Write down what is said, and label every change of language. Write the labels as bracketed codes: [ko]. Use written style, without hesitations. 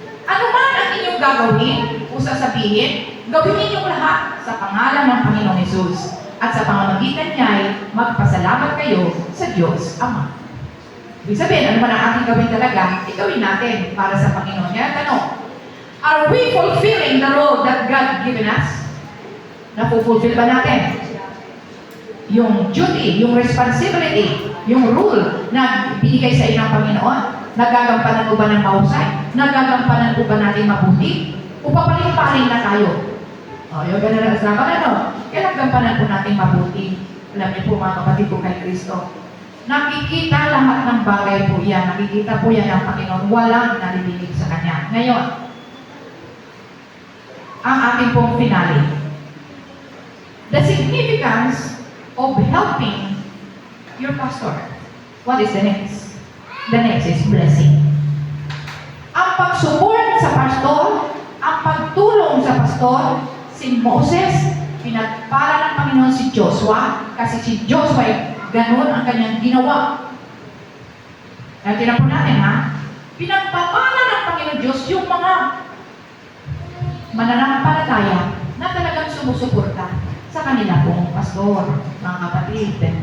[tl] Ano man ang inyong gagawin o sasabihin, gawin ninyong lahat sa pangalan ng Panginoong Hesus. At sa pamamagitan niya ay magpasalamat kayo sa Diyos Ama. Ibig sabihin, ano man ang ating gawin talaga, gawin natin para sa Panginoon. Kaya tanong, [en] are we fulfilling the role that God given us? [tl] Napufulfill ba natin? Yung duty, yung responsibility, yung rule na binigay sa inyo ng Panginoon, nagagampanan mo ba ng mahusay? Nagagampanan po ba natin mabuti? O papaling-paling na tayo? Yung ganun na kasama, kaya nagagampanan po natin mabuti. Alam niyo po mga kapatid ko kay Kristo, nakikita lahat ng bagay po yan. Nakikita po yan ng Panginoon. Walang nalibinig sa Kanya. Ngayon, ang ating pong finale. [en] The significance of helping your pastor. What is the next? The next is blessing. [tl] Ang pag-support sa pastor, ang pagtulong sa pastor, si Moses, pinagpala ng Panginoon si Joshua, kasi si Joshua ay ganun ang kanyang ginawa. Kaya tinan po natin pinagpapala ng Panginoon Diyos yung mga mananampalataya na talagang sumusuporta sa kanila pong pastor, mga kapatid.